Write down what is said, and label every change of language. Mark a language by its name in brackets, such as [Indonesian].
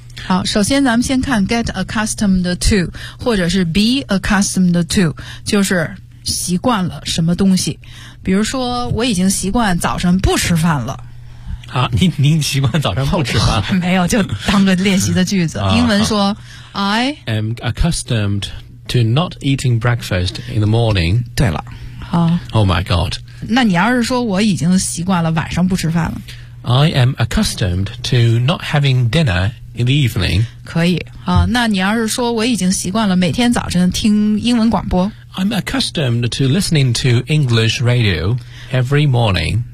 [Chinese] 好，首先咱们先看 get accustomed to 或者是 be accustomed to， 就是习惯了什么东西。比如说，我已经习惯早上不吃饭了。啊，您习惯早上不吃饭了？没有，就当个练习的句子。 [English] 英文说 I am accustomed to not eating breakfast in the morning. [Chinese] 对了，好。 [English] Oh my God！ [Chinese] 那你要是说我已经习惯了晚上不吃饭了 [English] ，I am accustomed to not having dinner in the evening. [Chinese] 可以啊，那你要是说我已经习惯了每天早晨听英文广播 [English] ，I'm accustomed to listening to English radio every morning.